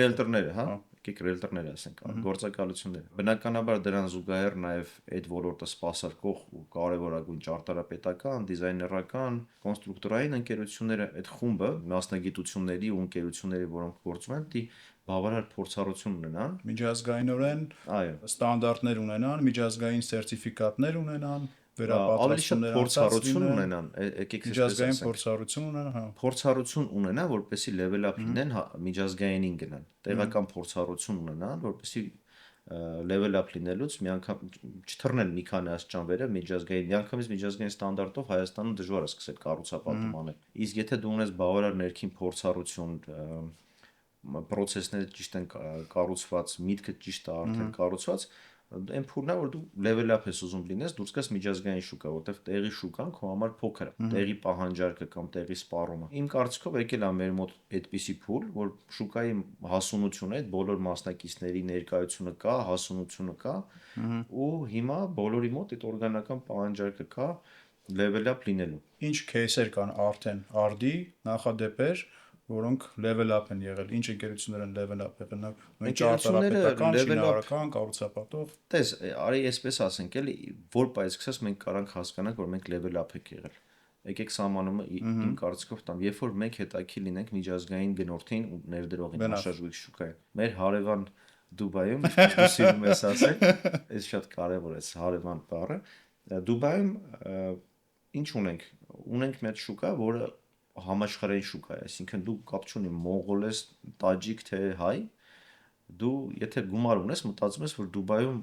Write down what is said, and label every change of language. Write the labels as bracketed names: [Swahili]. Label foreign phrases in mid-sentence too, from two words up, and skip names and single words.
[Armenian] ռիելտորները, հա, եկեք ռիելտորներ ասենք, գործակալությունները։ Բնականաբար դրան զուգահեռ նաեւ այդ ոլորտը սպասարկող ու կարևորագույն ճարտարապետական, դիզայներական, կոնստրուկտորային ընկերությունները, այդ խումբը մասնագիտությունների ու ընկերությունների, որոնք գործում են, դի բավարար փորձառություն ունենան, միջազգայինորեն ստանդարտներ ունենան, միջազգային սերտիֆիկատներ ունենան, ավելի շատ փորձառություն ունենան, եկեք միջազգային փորձառություն ունենան, հա։ Փորձառություն ունենան, որպեսզի [English] level up [Armenian] լինեն, միջազգայինին գնան։ Տեղական փորձառություն ունենան, որպեսզի [English] level up [Armenian] լինելուց մի անգամ չթռնեն մի քանի աստիճան միջազգային, միանգամից միջազգային ստանդարտով Հայաստանում դժվար է սկսել կառուցապատում անել։ Իսկ եթե դու ունես բավարար ներքին փորձառություն, process-ները ճիշտ են կառուցված, միտքը ճիշտ է արդեն կառուցված, Այն փուլն է, որ դու [English] level up [Armenian] ես ուզում լինես, դուրս գաս միջազգային շուկա, որտեղ տեղի շուկան քո համար փոքր է, տեղի պահանջարկը կամ տեղի սպառումը։ Իմ կարծիքով եկել է մեր մոտ այդպիսի փուլ, որ շուկայի հասունությունը է, այդ բոլոր մասնակիցների ներկայությունը կա, հասունությունը կա, ու հիմա բոլորի մոտ այդ օրգանական պահանջարկը կա [English] level up [Armenian] լինելու։ Ինչ кейսեր կան արդեն արդի նախադեպեր, որոնք [English] level up [Armenian] են եղել, ինչ ընկերություններ են [English] level up [Armenian] եղել, նույն ճարտարապետական, շինարարական, կառուցապատող։ Տես, արի այսպես ասենք, էլի, որ բայց սկսած մենք կարանք հասկանանք, որ մենք [English] level up [Armenian] ենք եղել։ Եկեք սահմանումը իմ կարծիքով տամ, երբ որ մենք հետաքրքիր լինենք միջազգային գնորդին ու ներդրողին աշխարհի շուկային։ Մեր հարևան Դուբայում, ինչպես դու սիրում ես ասել, այս շատ կարևոր է, հարևան բառը։ Դուբայում ինչ ունենք։ Ունենք մեր շուկա, որը համաշխարհային շուկա է, այսինքն դու կապ չունի մոնղոլ ես, տաջիկ թե հայ, դու եթե գումար ունես, մտածում ես, որ Դուբայում